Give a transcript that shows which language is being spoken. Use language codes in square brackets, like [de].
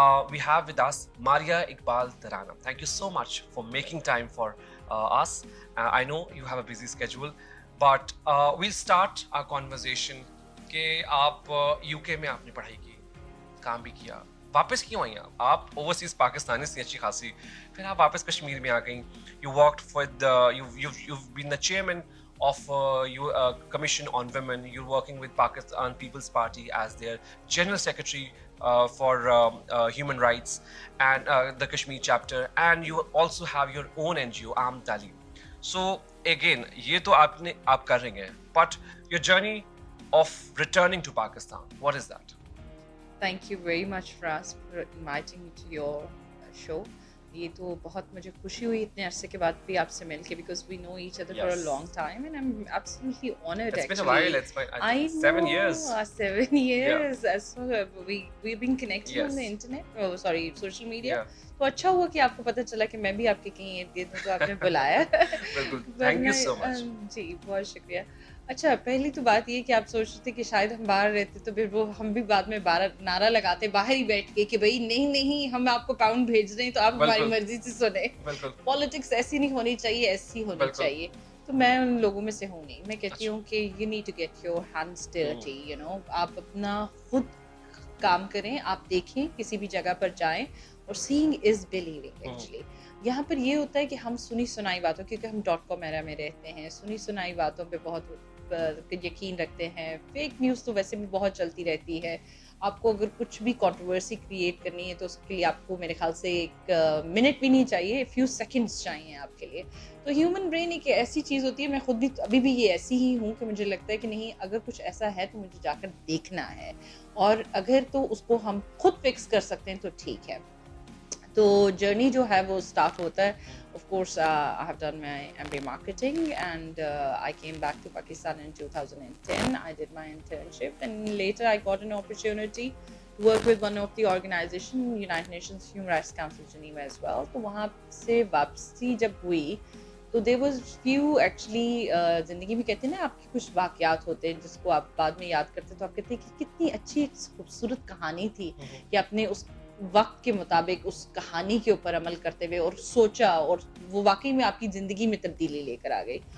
[en] We have with us Maria Iqbal Tarana. Thank you so much for making time for us. I know you have a busy schedule, but we'll start our conversation [ur] کہ آپ UK میں آپ نے پڑھائی کی, کام بھی کیا, واپس کیوں آئی آپ اوورسیز پاکستانی سے اچھی خاصی, پھر آپ واپس کشمیر میں آ گئیں. [en] You worked with you've been the chairman of Commission on Women. You're working with Pakistan People's Party as their General Secretary for Human Rights and the Kashmir chapter, and you also have your own NGO, Aam Taaleem. So again, [ur] یہ تو آپ کر رہے ہیں, [en] but your journey of returning to Pakistan, what is that? Thank you very much, Faraz, for inviting me to your show. [ur] یہ تو بہت مجھے خوشی ہوئی اتنے عرصے کے بعد بھی آپ سے مل کے, [en] because we know each other for a long time and I'm absolutely honored. It's been a while. It's been, I think, 7 years. 7 years. Yeah. So we've been connecting on the internet. Oh, sorry, social media. [ur] تو اچھا ہوا کہ آپ کو پتہ چلا کہ میں بھی آپ کے کہیں ارد گرد تو آپ نے بلایا. [en] بالکل, thank you so much. [ur] جی بہت شکریہ. اچھا, پہلی تو بات یہ کہ آپ سوچ رہے تھے کہ شاید ہم باہر رہتے تو پھر وہ ہم بھی بعد میں نعرہ لگاتے باہر ہی بیٹھ کے کہ بھائی نہیں نہیں ہم آپ کو پاؤنڈ بھیج رہے ہیں تو آپ ہماری مرضی سے سنیں. پالیٹکس ایسی نہیں ہونی چاہیے, ایسی ہونی چاہیے. تو میں ان لوگوں میں سے ہوں نہیں. میں کہتی ہوں کہ [en] you need to get your hands dirty, you know. [ur] آپ اپنا خود کام کریں, آپ دیکھیں, کسی بھی جگہ پر جائیں, اور [en] seeing is believing actually. [ur] یہاں پر یہ ہوتا ہے کہ ہم سنی سنائی باتوں, کیونکہ ہم .com ایرا میں رہتے ہیں, سنی سنائی باتوں پہ بہت یقین رکھتے ہیں. فیک نیوز تو ویسے بھی بہت چلتی رہتی ہے. آپ کو اگر کچھ بھی کنٹروورسی کریٹ کرنی ہے تو اس کے لیے آپ کو میرے خیال سے ایک منٹ بھی نہیں چاہیے, فیو سیکنڈس چاہیے آپ کے لیے. تو ہیومن برین ایک ایسی چیز ہوتی ہے, میں خود بھی ابھی بھی یہ ایسی ہی ہوں کہ مجھے لگتا ہے کہ نہیں, اگر کچھ ایسا ہے تو مجھے جا کر دیکھنا ہے, اور اگر تو اس کو ہم خود فکس کر سکتے ہیں تو ٹھیک ہے. تو جرنی جو ہے وہ اسٹارٹ ہوتا ہے. [en] Of course, I have done my MBA marketing and I came back to Pakistan in 2010. I did my internship and later I got an opportunity to work with one of the organization, United Nations Human Rights Council Geneva as well. [ur] تو وہاں سے واپسی جب ہوئی تو [en] there was few actually [ur] زندگی میں کہتے ہیں نا آپ کے کچھ واقعات ہوتے ہیں جس کو آپ بعد میں یاد کرتے تو آپ کہتے ہیں کہ کتنی اچھی خوبصورت کہانی تھی کہ اپنے اس وقت کے مطابق اس کہانی کے اوپر عمل کرتے ہوئے اور سوچا, اور وہ واقعی میں آپ کی زندگی میں تبدیلی لے کر آ گئی.